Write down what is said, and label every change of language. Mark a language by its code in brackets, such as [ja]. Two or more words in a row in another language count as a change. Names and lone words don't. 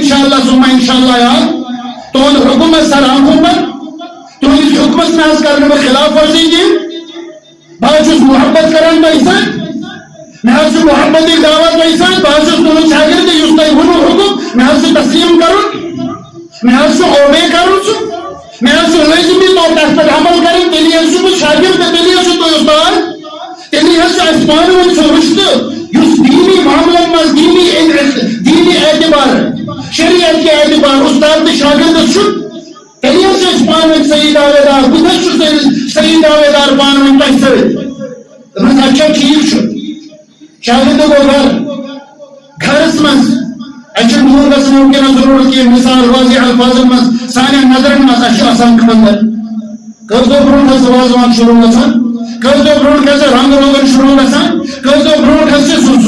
[ks] اِنشاءاللہ سُہ ما اِنشاءاللہ یاد تُہُنٛد حُکم حظ سر حکوٗمت تُہٕنٛدِس حُکمس نہ حظ کَرٕ نہٕ بہٕ خلاف ورزی کینٛہہ بہٕ حظ چھُس محبت کران تۄہہِ سۭتۍ مےٚ حظ چھُ محبتٕچ دعوت تۄہہِ سۭتۍ بہٕ حظ چھُس تُہُنٛد شاگرد یُس تۄہہِ ووٚنوٕ حُکم مےٚ حظ چھُ تسلیٖم کرُن مےٚ حظ چھُ اوبے کرُن سُہ مےٚ حظ چھُ لٲزمی طور تتھ پٮ۪ٹھ عمل کرٕنۍ تیٚلی حظ چھُس بہٕ شاگرد تہٕ تیٚلی حظ چھُ تُہۍ اُستاد تیٚلی حظ چھُ اَسہِ پانہٕ ؤنۍ سُہ رِشتہٕ یُس دیٖنی معاملن منٛز دیٖنی اعتبار [ur] شریعت کے اعتبار [ks] استاد تہٕ شاگردس چھُ تیٚلی حظ چھِ أسۍ پانہٕ ؤنۍ صحیح دعوے دار بہٕ تہِ چھُس صحیح دعوے دار پانہٕ ؤنۍ تۄہہِ سۭتۍ دوٚپمَس اچھا ٹھیٖک چھُ شاگرد گوٚو گرس منٛز اَسہِ چھُنہٕ دوٗر گژھُن وٕنکٮ۪نس ضروٗرت کینٛہہ مثال واضح الفاظن منٛز سانٮ۪ن نظرن منٛز اَسہِ چھُ آسان خانٛدر کٔژ دۄہ برونٛٹھ حظ وازوان شروع گژھان کٔژ دۄہ برونٛٹھ حظ رنٛگ روغن شروع گژھان کٔژ دۄہ برونٛٹھ حظ چھِ سُہ